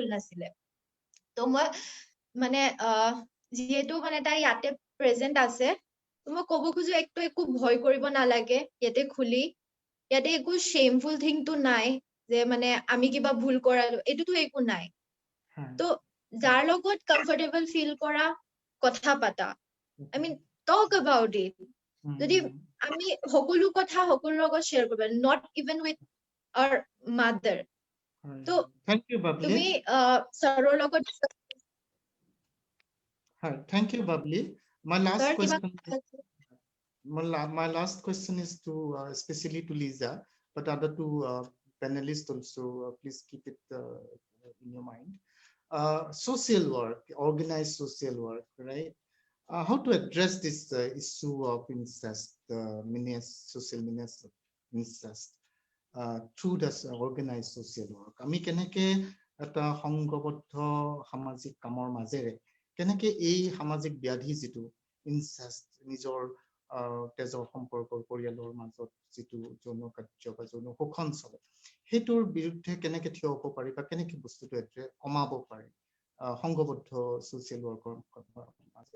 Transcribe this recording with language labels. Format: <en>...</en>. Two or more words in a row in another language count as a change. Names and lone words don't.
<as>নাছিলে তো মই মানে যিহেতু মানে তাই ইয়াতে প্ৰেজেন্ট আছে মই ক'ব খোজো একো ভয় কৰিব নালাগে ইয়াতে খুলি ইয়াতে একো শেমফুল থিংটো নাই যে মানে আমি কিবা ভুল কৰালো এইটোতো একো নাই তো যাৰ লগত</as> <en>comfortable feel</en> <as>কৰা কথা পাতা</as> <en>I mean talk about it</en> <as>যদি আমি সকলো কথা সকলো লগত শ্বেয়াৰ কৰিব</as> <en>not even with our mother</en> <as>তো</as> <en>thank you বাবলি</en> <as>তুমি ছাৰৰ লগত</as> <en>thank you বাবলি my last</en> <as>ছাৰ কিবা</as> <en>question my last question is to especially to Lisa but other two panelists also please keep it in your mind social work organized social work right how to address this issue of incest social incest through the organized social work</en> <as>আমি কেনেকে এটা সংঘবদ্ধ সামাজিক কামৰ মাজেৰে কেনেকে এই সামাজিক ব্যাধি যিটো ইনচেষ্ট নিজৰ তেজৰ সম্পৰ্কৰ পৰিয়ালৰ মাজত যিটো যৌন কাৰ্য বা যৌন শোষণ চলে সেইটোৰ বিৰুদ্ধে কেনেকে থিয় হ'ব পাৰি বা কেনেকে বস্তুটো কমাব পাৰি সংঘবদ্ধ ছ'চিয়েল ৱৰ্কৰ মাজেৰে</as>